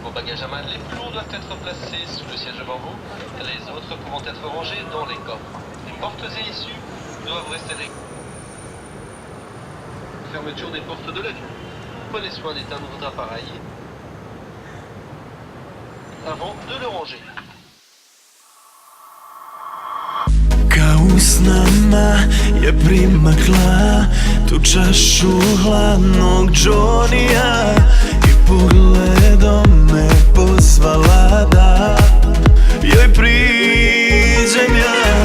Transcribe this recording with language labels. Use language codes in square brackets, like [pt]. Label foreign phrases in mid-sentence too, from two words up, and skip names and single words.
[fr] pyjamas les plus lourds doivent être placés sous le siège devant vous. Les autres pourront être rangés dans les coffres. Les portes et issues doivent rester réglées. Fermeture des portes de l'avion. Prenez soin d'éteindre votre appareil avant de le ranger. [sr] Kao s nama je primakla tu čašu hladnog Johnija i pogledom me pozvala da joj priđem ja.